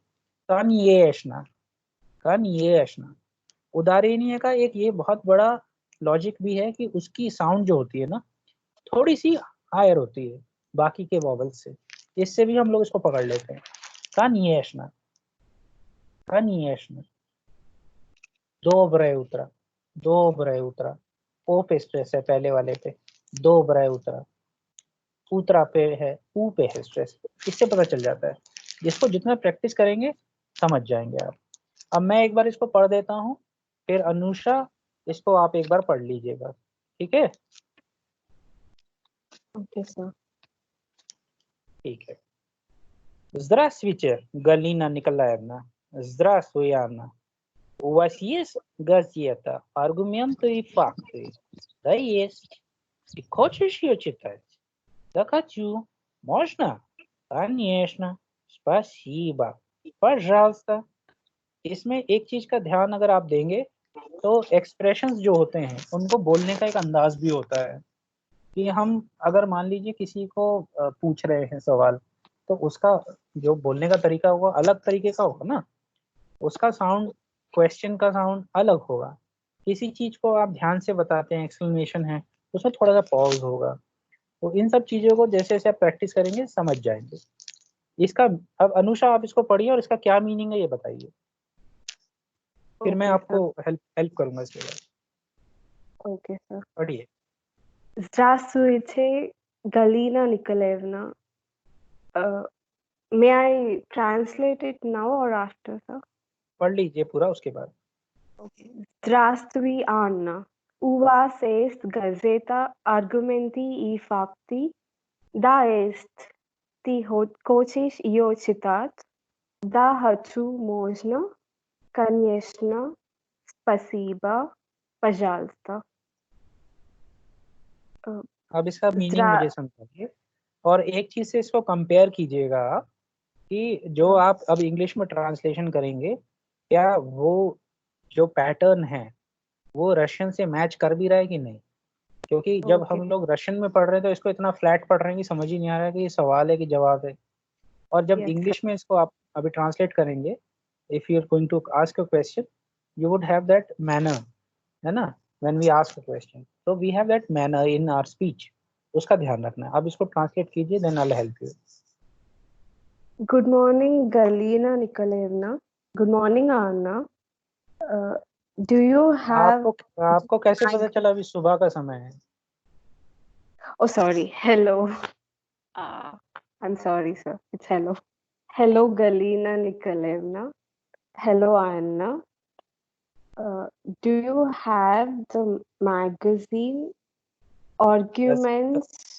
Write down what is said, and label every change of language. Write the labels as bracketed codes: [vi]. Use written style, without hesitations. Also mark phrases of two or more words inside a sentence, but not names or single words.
[ru] कन्येशना, कन्येशना। [hi] उदाहरणीय का एक ये बहुत बड़ा लॉजिक भी है कि उसकी साउंड जो होती है ना, थोड़ी सी हायर होती है बाकी के वॉवल से। इससे भी हम लोग इसको पकड़ लेते हैं। [ru] कन्येशना, Конечно. Доброе утро. Доброе утро. [hi] ओ पे स्ट्रेस है पहले वाले पे. [ru] Доброе утро. [hi] उतरा पे है, ऊ पे है स्ट्रेस. इससे पता चल जाता है. जिसको जितना प्रैक्टिस करेंगे समझ जाएंगे आप. अब मैं एक बार इसको पढ़ देता हूँ, फिर अनुषा इसको आप एक बार पढ़ लीजिएगा. ठीक है? [en] Okay, sir. [hi] ठीक है. [ru] Здравствуйте, Галина Николаевна. Здравствуй, Анна. У вас есть газета «Аргументы и факты»? Да, есть. Ты хочешь ее читать? Да, хочу. Можно? Конечно. Спасибо. Пожалуйста. [hi] इसमें एक चीज का ध्यान अगर आप देंगे तो एक्सप्रेशंस जो होते हैं उनको बोलने का एक अंदाज भी होता है कि हम अगर मान लीजिए किसी को पूछ रहे हैं सवाल, तो उसका जो बोलने का तरीका होगा अलग तरीके का होगा ना. उसका साउंड, क्वेश्चन का साउंड अलग होगा. किसी चीज को आप ध्यान से बताते हैं, एक्सप्लेनेशन है, उसमें थोड़ा सा पॉज होगा. तो इन सब चीजों को जैसे जैसे आप प्रैक्टिस करेंगे समझ जाएंगे. इसका अब अनुषा आप इसको पढ़िए और इसका क्या मीनिंग है ये बताइए, फिर मैं आपको हेल्प करूंगा इसके बाद. [en] Okay, sir. [hi] पढ़िए. [ru] Здравствуйте, Galina Nikolaevna. [en] May I translate it now or after, sir? [hi] पढ़ लीजिए पूरा उसके बाद. [ru] Okay. Здравствуй, Anna. У вас есть газета «Аргументы и факты»? Да, есть. Ты хочешь ее читать? Да, хочу. Можно? Конечно. Спасибо. Пожалуйста. [hi] अब इसका मीनिंग मुझे समझाइए और एक चीज से इसको कंपेयर कीजिएगा आप कि जो आप अब इंग्लिश में ट्रांसलेशन करेंगे, क्या वो जो पैटर्न है वो रशियन से मैच कर भी रहा है कि नहीं. क्योंकि जब हम लोग रशियन में पढ़ रहे हैं तो इसको इतना फ्लैट पढ़ रहे हैं कि समझ ही नहीं आ रहा है कि ये सवाल है कि जवाब है. और जब इंग्लिश में इसको आप अभी ट्रांसलेट करेंगे, [en] if you are going to ask a question, you would have that manner, [hi] है ना, [en] when we ask a question. तो we have that manner in our speech. [hi] उसका ध्यान रखना है. अब इसको ट्रांसलेट कीजिए, [en] then I will help you. Good morning, Galina Nikolaevna. Good morning, Anna. Do you have... [hi] आपको कैसे पता चला अभी सुबह का समय है? [en] Oh, sorry. Hello. I'm sorry, sir. It's hello. Hello, Galina Nikolaevna. Hello, Anna. Do you have the magazine Arguments